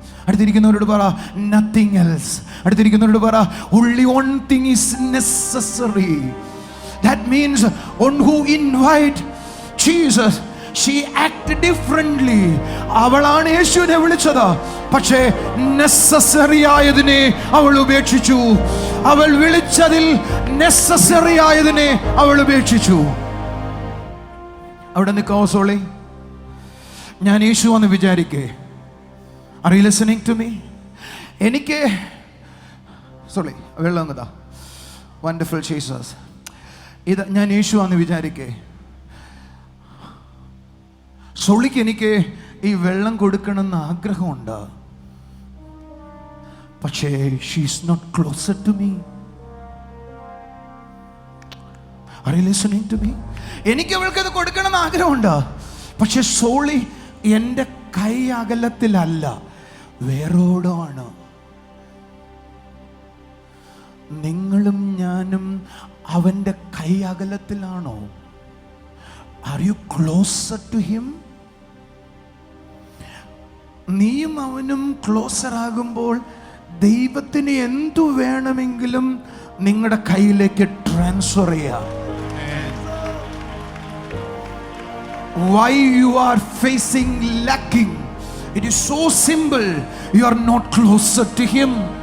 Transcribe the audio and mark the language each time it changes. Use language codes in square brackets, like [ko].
[ml] അടുത്തിരിക്കുന്നവരോട് പറ, [en] nothing else. [ml] അടുത്തിരിക്കുന്നവരോട് പറ, [en] only one thing is necessary. That means on who invite Jesus, she acted differently. [ml] അവളാണ് യേശുവിനെ വിളിച്ചത്, പക്ഷേ നെസസറി ആയതിനെ അവൾ ഉപേക്ഷിച്ചു. അവൾ വിളിച്ചതിൽ നെസസറി ആയതിനെ അവൾ ഉപേക്ഷിച്ചു. അവിടെ നിൽക്കാവോ സോളി? ഞാൻ യേശു എന്ന് വിചാരിക്കേ. [en] Are you listening to me? [ml] എനിക്ക് സോളി വെള്ളം അങ്ങതാ. [en] Wonderful Jesus. [ml] ഇത് ഞാൻ യേശു എന്ന് വിചാരിക്കേ. സോളിക്ക് എനിക്ക് ഈ വെള്ളം കൊടുക്കണമെന്ന് ആഗ്രഹമുണ്ട്. [en] പക്ഷേ she is not closer to me. Are you listening to me? [ml] എനിക്ക് അവൾക്കത് കൊടുക്കണമെന്ന് ആഗ്രഹമുണ്ട്. പക്ഷെ സോളി എൻ്റെ കൈ അകലത്തിലല്ല, വേറോടാണ്. നിങ്ങളും ഞാനും അവൻ്റെ കൈ അകലത്തിലാണോ? [en] Are you closer to him? [ml] നീയും അവനും ക്ലോസർ ആകുമ്പോൾ ദൈവത്തിന് എന്തു വേണമെങ്കിലും നിങ്ങളുടെ കയ്യിലേക്ക് ട്രാൻസ്ഫർ ചെയ്യാം. [en] Why you are facing lacking? It is so simple. You are not closer to him.